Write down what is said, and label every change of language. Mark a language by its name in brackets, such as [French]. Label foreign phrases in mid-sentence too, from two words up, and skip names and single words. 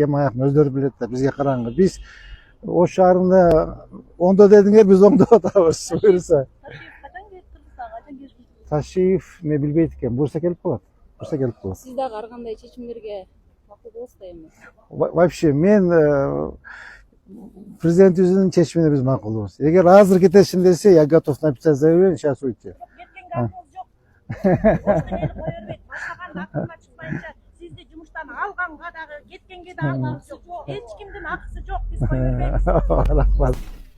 [Kyrgyz] Эми аяктын өздөрү билет да, бизге караңгы. Биз Ош шаарында оңдо дедиңер, биз оңдоп атабыз буюрса. Ташиев мен билбейт экен. Буюрса келип калат. Сиз дагы ар кандай чечимдерге макул болосуз да эми? Вообще мен президентибиздин чечимине биз макулбуз. Эгер азыр кетесин десе, [Russian] я готов написать заявление, сейчас уйти. [Kyrgyz] Кеткенге акыбыз жок. Ошто мени кое бербейт. Башканын акылына чыкпайынча сизди жумуштан алганга дагы, кеткенге да акыбыз жок. Эч кимдин акысы жок, биз кое бербейбиз. Рахмат.